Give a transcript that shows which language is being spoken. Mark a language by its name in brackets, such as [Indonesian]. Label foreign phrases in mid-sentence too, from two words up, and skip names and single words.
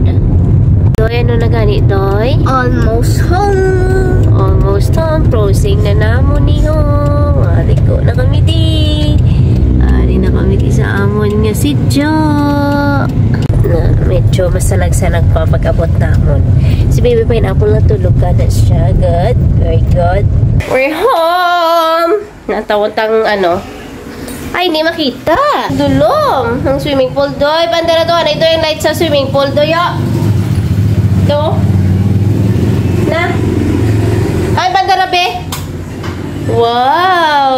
[Hiligaynon] Doy, ano na gani, Doy? [English] Almost home. Almost home. [Hiligaynon] Crossing na namon niyo. Aliko na kami di. Ari na kami sa amon nga si Jo. Na medyo masalag-salag pa pag-abot namon. Si Baby Pineapple natulog ka na siya. [English] Good. Very good. We're home! [Hiligaynon] Natawag ano. Ay, hindi makita. Dulong. Ang [English] swimming pool, [Hiligaynon] Doy. Banda na to. [Filipino] Ito yung light sa [English] swimming pool, [Filipino] Doy. Ito. Na. [Hiligaynon] Ay, banda na, be. Wow.